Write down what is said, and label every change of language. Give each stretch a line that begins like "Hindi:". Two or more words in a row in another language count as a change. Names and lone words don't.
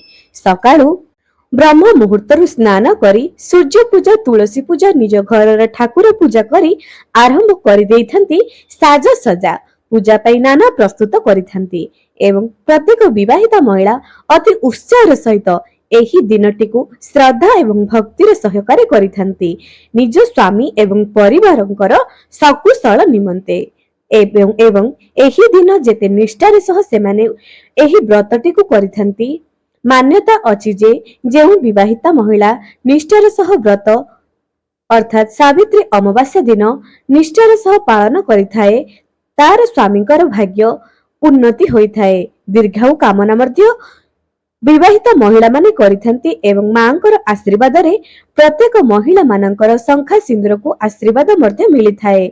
Odia: ସକାଳୁ ବ୍ରହ୍ମ ମୁହୂର୍ତ୍ତ ସ୍ନାନ କରି ସୂର୍ଯ୍ୟ ପୂଜା ତୁଳସୀ ପୂଜା ନିଜ ଘର ଠାକୁର ପୂଜା କରି ଆରମ୍ଭ କର ଦେଇଥାନ୍ତି। ସାଜ ସଜା ପୂଜା ପାଇଁ ନାନା ପ୍ରସ୍ତୁତ କରିଥାନ୍ତି ଏବଂ ପ୍ରତ୍ୟେକ ବିବାହିତା ମହିଳା ଅତି ଉତ୍ସାହ ସହିତ ଏହି ଦିନଟି କୁ ଶ୍ରଦ୍ଧା ଏବଂ ଭକ୍ତିର ସହକାରେ କରିଥାନ୍ତି ନିଜ ସ୍ୱାମୀ ଏବଂ ପରିବାରଙ୍କର ସକୁଶଳ ନିମନ୍ତେ। ଏବଂ ଏହି ଦିନ ଯେତେ ନିଷ୍ଠାର ସହ ସେମାନେ ଏହି ବ୍ରତଟି କୁ କରିଥାନ୍ତି। ମାନ୍ୟତା ଅଛି ଯେ ଯେଉଁ ବିବାହିତା ମହିଳା ନିଷ୍ଠାର ସହ ବ୍ରତ ଅର୍ଥାତ ସାବିତ୍ରୀ ଅମାବାସ୍ୟା ଦିନ ନିଷ୍ଠାର ସହ ପାଳନ କରିଥାଏ ତାର ସ୍ୱାମୀଙ୍କର ଭାଗ୍ୟ ଉନ୍ନତି ହୋଇଥାଏ। ଦୀର୍ଘାୟୁ କାମନା ମଧ୍ୟ ବିବାହିତା ମହିଳା ମାନେ କରିଥାନ୍ତି ଏବଂ ମାଙ୍କର ଆଶୀର୍ବାଦ ରେ ପ୍ରତ୍ୟେକ ମହିଳା ମାନଙ୍କର ଶଙ୍ଖା ସିନ୍ଦୂର କୁ ଆଶୀର୍ବାଦ ମଧ୍ୟ ମିଳିଥାଏ।